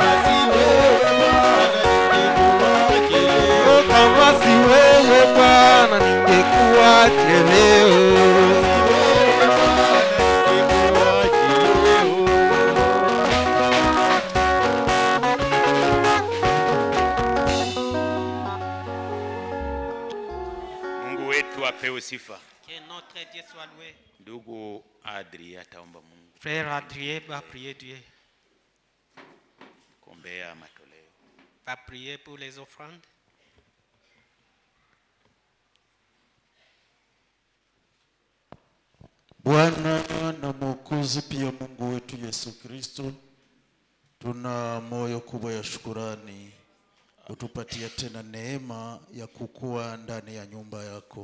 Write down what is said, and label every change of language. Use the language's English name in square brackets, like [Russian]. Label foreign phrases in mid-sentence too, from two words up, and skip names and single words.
[Swahili] Oh, kama si wewe Bwana ningekuwaje leo. Mungu wetu apewe sifa. [French] Que notre Dieu soit loué. [Swahili] Ndugu Adri ataomba Mungu [French] Frère Adrien va prier Dieu. [Swahili] kuombea matoleo. [French] Va prier pour les offrandes. [Swahili] Bwana na Mwokozi pia Mungu wetu Yesu Kristo, tuna moyo kubwa ya shukurani kutupatia tena neema ya kukua ndani ya nyumba yako.